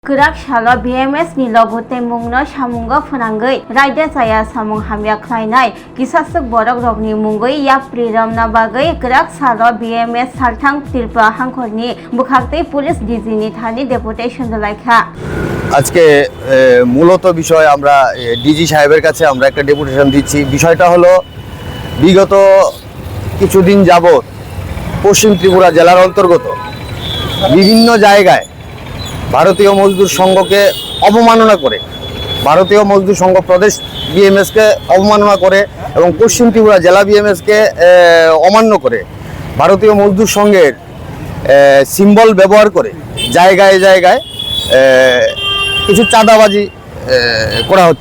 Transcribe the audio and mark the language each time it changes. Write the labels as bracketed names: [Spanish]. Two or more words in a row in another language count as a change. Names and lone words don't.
[Kok Borok] Gerak salo BMS ni logote mungno samungo phunangoi raida saya samung hamya khlainai kisasuk borok rokni mungoi yapri ramna bagai gerak salo BMS salthang tirpa hangkhorni bukhakte police DG ni thani deputation dalaikha [Bangla] আজকে মূলত বিষয় আমরা ডিজি সাহেবের কাছে আমরা একটা ডেপুটেশন দিচ্ছি। বিষয়টা হলো বিগত কিছুদিন যাবত পশ্চিম ত্রিপুরা জেলার অন্তর্গত বিভিন্ন জায়গায় ভারতীয় মজদুর সংঘকে অবমাননা করে, ভারতীয় মজদুর সংঘ প্রদেশ বিএমএসকে অবমাননা করে এবং পশ্চিম ত্রিপুরা জেলা বিএমএসকে অমান্য করে ভারতীয় মজদুর সংঘের সিম্বল ব্যবহার করে জায়গায় জায়গায় কিছু চাঁদাবাজি করা হচ্ছে।